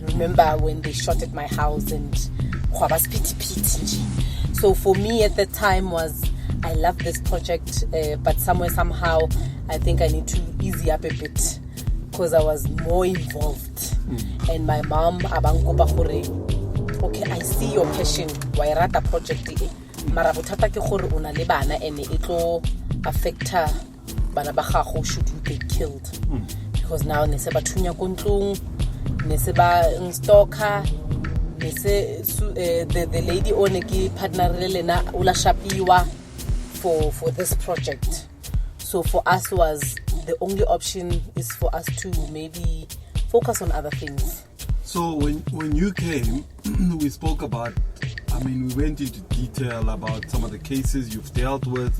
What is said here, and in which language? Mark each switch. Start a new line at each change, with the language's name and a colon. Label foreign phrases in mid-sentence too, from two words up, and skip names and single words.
English: Remember when they shot at my house and so for me at the time was I love this project, but somehow I think I need to easy up a bit because I was more involved. And my mom okay, I see your passion.
Northern Sotho: Why rata project mara bothata ke gore una le bana
English: and it
Northern Sotho: tlo affect bana ba gago
English: should you get killed.
Northern Sotho: Because now ne se ba thunya ko ntlong, ne se ba stalker, ne se
English: the lady
Northern Sotho: o ne ke partner le lena o la shapiwa
English: for this project. So for us was the only option is for us to maybe focus on other things. So when you came, we spoke about, we went into detail about some of the cases you've dealt with.